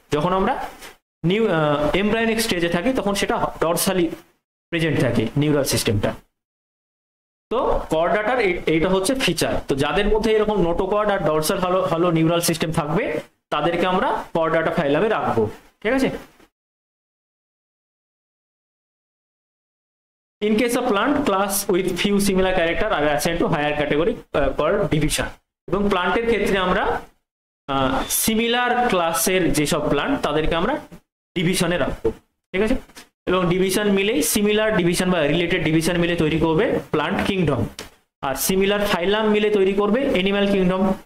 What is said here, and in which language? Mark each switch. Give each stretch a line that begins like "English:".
Bangla: যখন আমরা এমব্রায়োনিক স্টেজে থাকি তখন সেটা ডরসালি প্রেজেন্ট থাকে নিউরাল সিস্টেমটা। তো কর্ডাটার এইটা হচ্ছে ফিচার। তো যাদের মধ্যে এরকম নোটোকর্ড আর ডরসাল হলো নিউরাল সিস্টেম থাকবে তাদেরকে আমরা কর্ডাটা ফাইলামে রাখবো, ঠিক আছে।
English: In case of plant, class with few similar character are assigned to higher category called division.
Bangla: এবং প্লান্টের ক্ষেত্রে আমরা সিমিলার ক্লাসের যেসব প্লান্ট তাদেরকে আমরা ডিভিশনে রাখবো, ঠিক আছে। এবং ডিভিশন মিলে সিমিলার ডিভিশন বা রিলেটেড ডিভিশন মিলে তৈরি করবে প্লান্ট কিংডম, আর সিমিলার ফাইলাম মিলে তৈরি করবে অ্যানিমাল কিংডম।